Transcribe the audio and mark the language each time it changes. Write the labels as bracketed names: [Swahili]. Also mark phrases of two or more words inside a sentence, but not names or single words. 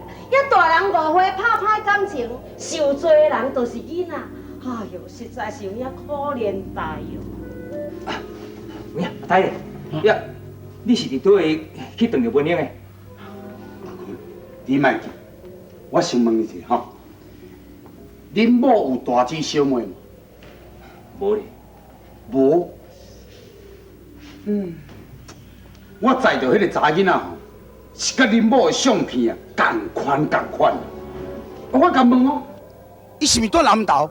[Min Nan Chinese] 一大人误会拍歹感情，受罪的人都是囡仔。哎呦，实在是有影可怜大哟。有影，阿呆咧，你是伫倒位去撞着文英的？你莫急，我先问你一下吼，恁某有大姊小妹无？无咧。无。我载着迄个查囡仔吼，是甲恁某的相片啊，共款。我甲问哦，伊是毋是住南投？